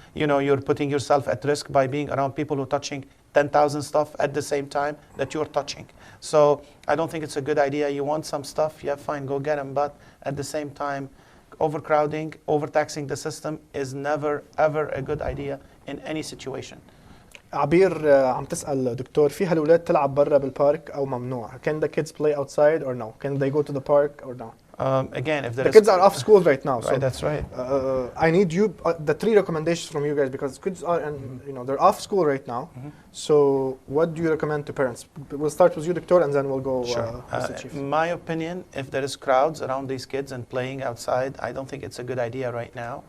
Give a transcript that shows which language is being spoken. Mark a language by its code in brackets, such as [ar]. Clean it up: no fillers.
[en] You're putting yourself at risk by being around people who are touching 10,000 stuff at the same time that you're touching. So I don't think it's a good idea. You want some stuff, yeah, fine, go get them. But at the same time, overcrowding, overtaxing the system is never, ever a good idea in any situation. [ar] عبير عم تسأل دكتور فيها الأولاد تلعب برا بالبارك أو ممنوع؟ [en] Can the kids play outside or no? Can they go to the park or no? Again, if the kids are off school right now, so right, that's right. I need you the 3 recommendations from you guys, because kids are they're off school right now. So what do you recommend to parents? We'll start with you, Doctor, and then we'll go with the chief. In my opinion, if there is crowds around these kids and playing outside, I don't think it's a good idea right now.